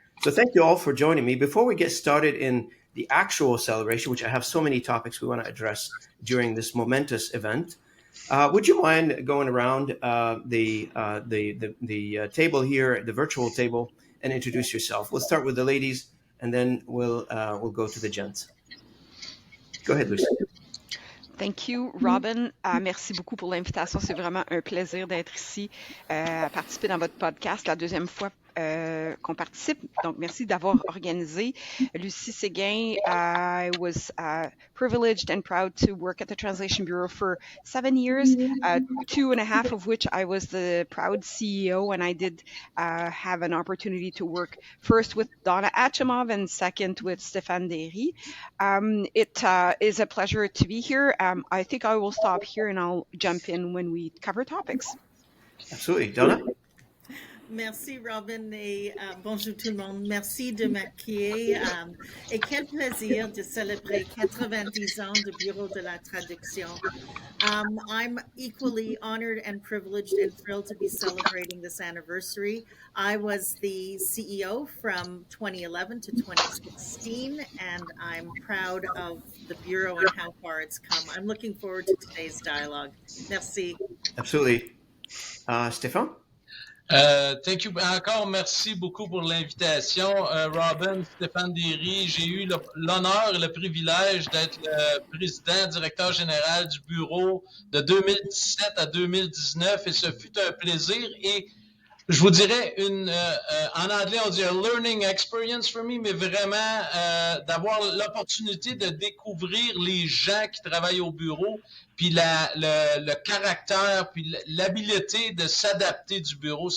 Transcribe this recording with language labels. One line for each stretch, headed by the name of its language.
English: So thank you all for joining me. Before we get started in the actual celebration, which I have so many topics we want to address during this momentous event, would you mind going around the table here, the virtual table, and introduce yourself? We'll start with the ladies, and then we'll go to the gents. Go ahead, Lucy. Thank you, Robin.
French: Merci beaucoup pour l'invitation. C'est vraiment un plaisir d'être ici, à participer dans votre podcast, la deuxième fois qu'on participe. Donc, merci d'avoir organisé.
English: Lucie Séguin, I was privileged and proud to work at the Translation Bureau for 7 years, 2.5 of which I was the proud CEO, and I did have an opportunity to work first with Donna Achimov and second with Stéphane Derry. It is a pleasure to be here. I think I will stop here and I'll jump in when we cover topics. Absolutely. Donna?
French: Merci Robin et bonjour tout le monde. Merci de m'accueillir et quel plaisir de célébrer 90 ans du Bureau de la Traduction.
English: I'm equally honored and privileged and thrilled to be celebrating this anniversary. I was the CEO from 2011 to 2016, and I'm proud of the Bureau and how far it's come. I'm looking forward to today's dialogue.
French: Merci.
English: Absolutely. Stéphane? Thank you.
French: Encore merci beaucoup pour l'invitation. Robin, Stéphane Derry, j'ai eu l'honneur et le privilège d'être le président, directeur général du bureau de 2017 à 2019 et ce fut un plaisir et je vous dirais en anglais on dit
English: a learning experience for me,
French: mais vraiment d'avoir l'opportunité de découvrir les gens qui travaillent au bureau, puis le caractère, puis l'habileté de s'adapter du bureau.